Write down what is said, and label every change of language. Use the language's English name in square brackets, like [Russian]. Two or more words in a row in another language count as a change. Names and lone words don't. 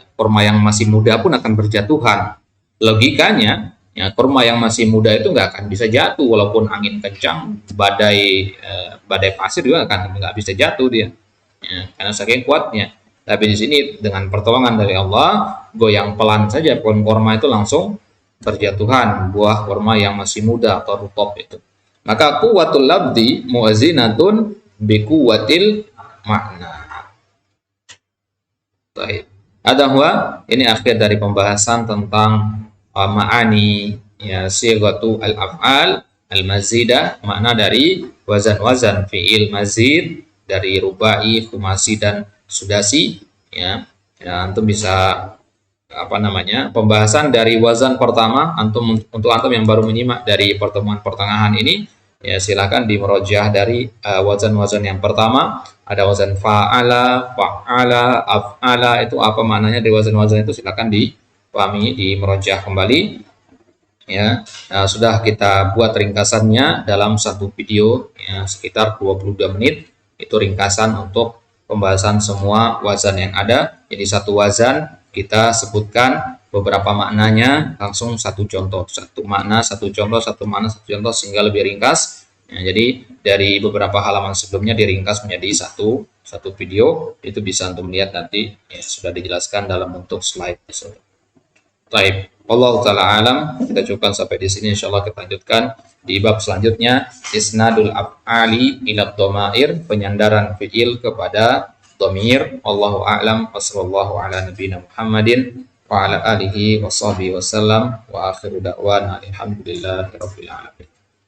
[Indonesian] Korma yang masih muda pun akan berjatuhan. Logikanya, ya, kurma yang masih muda itu nggak akan bisa jatuh walaupun angin kencang, badai pasir juga nggak bisa jatuh dia, ya, karena saking kuatnya. Tapi di sini dengan pertolongan dari Allah, goyang pelan saja pohon kurma itu langsung berjatuhan buah kurma yang masih muda atau rutop itu. [Arabic] Maka قوة اللفظ موازنة بقوة المعنى. [Indonesian] Baik. Ada ini akhir dari pembahasan tentang ma'ani, ya, [Arabic] صيغة الأفعال المزيدة, [Indonesian] makna dari wazan-wazan [Arabic] فعل مزيد [Indonesian] dari rubai, khumasi dan sudasi, ya. Ya, antum bisa apa namanya pembahasan dari wazan pertama, untuk antum yang baru menyimak dari pertemuan pertengahan ini, ya, silakan dimerojah dari wazan-wazan yang pertama. Ada wazan [Arabic] فعّل فاعل أفعل, [Indonesian] itu apa maknanya di wazan-wazan itu, silakan dipahami, dimerojah kembali, ya. Nah, sudah kita buat ringkasannya dalam satu video, ya, sekitar 22 menit. Itu ringkasan untuk pembahasan semua wazan yang ada. Jadi satu wazan kita sebutkan beberapa maknanya, langsung satu contoh, satu makna, satu contoh, satu makna, satu contoh, sehingga lebih ringkas. Ya, jadi dari beberapa halaman sebelumnya diringkas menjadi satu video. Itu bisa untuk melihat nanti, ya, sudah dijelaskan dalam bentuk slide. Baik, [Arabic] الله تعالى أعلم. [Indonesian] Kita cukupkan sampai di sini. Insyaallah kita lanjutkan di bab selanjutnya, [Arabic] إسناد الأفعال إلى الضمائر, [Indonesian] penyandaran fi'il kepada dhamir. [Arabic] الله أعلم. وصلى الله على نبينا محمد وعلى آله وصحبه وسلم وآخر دعوانا الحمد لله رب العالمين.